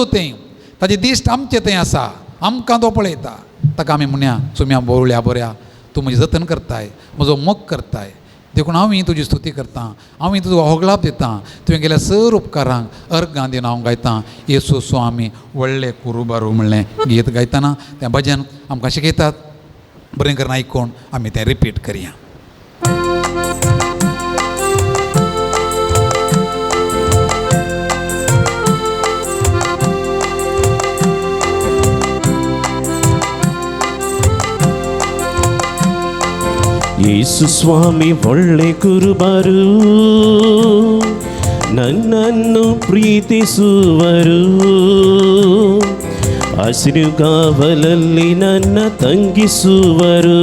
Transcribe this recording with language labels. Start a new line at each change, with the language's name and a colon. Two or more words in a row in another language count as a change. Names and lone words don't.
Konkani: तें ताजें दिश्ट आमचें थंय आसा आमकां तो पळयता ताका आमी म्हणया सुम्या बोवळ्या बऱ्या तूं म्हजें जतन करताय म्हजो मोग करताय देखून हांव तुजी स्तुती करतां हांव तुजो होगलाप दितां तुवें गेल्या सर उपकारांक अर्गां दिवन हांव गायतां येसू स्वामी व्हडले कुरुबारू म्हणलें गीत गायतना तें भजन आमकां शिकयतात बरें करून आयकून आमी तें रिपीट करया.
Kannada: ಯೇಸು ಸ್ವಾಮಿ ಒಳ್ಳೆ ಕುರುಬರು, ನನ್ನನ್ನು ಪ್ರೀತಿಸುವರು, ಹಸಿರುಗಾವಲಲ್ಲಿ ನನ್ನ ತಂಗಿಸುವರು.